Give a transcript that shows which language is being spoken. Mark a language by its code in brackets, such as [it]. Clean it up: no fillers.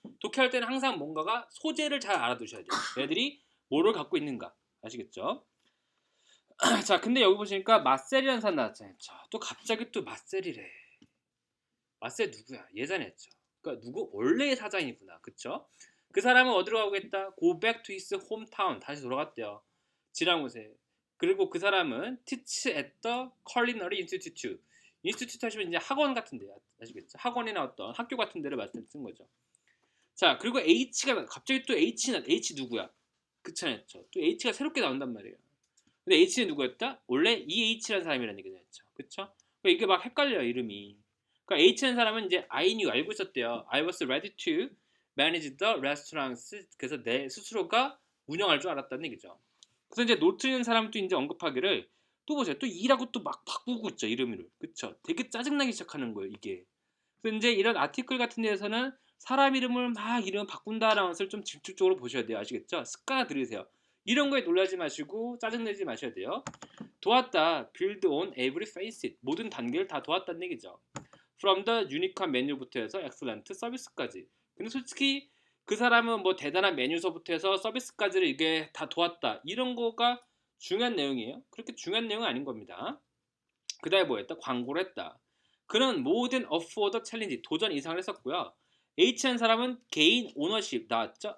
[ko] 독해할 때는 항상 뭔가가 소재를 잘 알아두셔야 돼요. 얘들이 뭐를 갖고 있는가. 아시겠죠? 자, 근데 여기 보시니까 마셀이라는 사람 나왔잖아요. 자, 또 갑자기 또 마셀이래. 마셀 누구야? 예전에 했죠. 그러니까 누구? 원래의 사장이구나. 그쵸? 그 사람은 어디로 가겠다? [en] Go back to his hometown. [ko] 다시 돌아갔대요. 지랑 곳에. 그리고 그 사람은 [en] teach at the culinary institute. [ko] institute 하시면 이제 학원 같은 데 아시겠죠? 학원이나 어떤 학교 같은 데를 말씀 쓴 거죠. 자, 그리고 H가 갑자기 또 H 누구야? 그렇잖아요. 또 H가 새롭게 나온단 말이에요. 근데 H는 누구였다? 원래 이 H라는 사람이라는 얘기죠. 그쵸? 그러니까 이게 막 헷갈려요, 이름이. 그러니까 H라는 사람은 이제 [en] I knew, [ko] 알고 있었대요. [en] I was ready to manage the restaurants. [ko] 그래서 내 스스로가 운영할 줄 알았다는 얘기죠. 그래서 이제 노트는 사람도 이제 언급하기를 또 보세요. 또 E라고 또 막 바꾸고 있죠, 이름을. 그쵸? 되게 짜증나기 시작하는 거예요, 이게. 그래서 이제 이런 아티클 같은 데에서는 사람 이름을 막 이름 바꾼다라는 것을 좀 집중적으로 보셔야 돼요. 아시겠죠? 습관화 들으세요. 이런 거에 놀라지 마시고 짜증내지 마셔야 돼요. 도왔다. [en] build on every facet. [ko] 모든 단계를 다 도왔다는 얘기죠. [en] from the unique [ko] 메뉴부터 해서 [en] excellent 서비스까지. [ko] 근데 솔직히 그 사람은 뭐 대단한 메뉴서부터 해서 서비스까지를 이게 다 도왔다. 이런 거가 중요한 내용이에요. 그렇게 중요한 내용은 아닌 겁니다. 그 다음에 뭐였다? 광고를 했다. 그는 모든 어포더 챌린지 도전 이상을 했었고요. H라는 사람은 개인 오너십 나왔죠?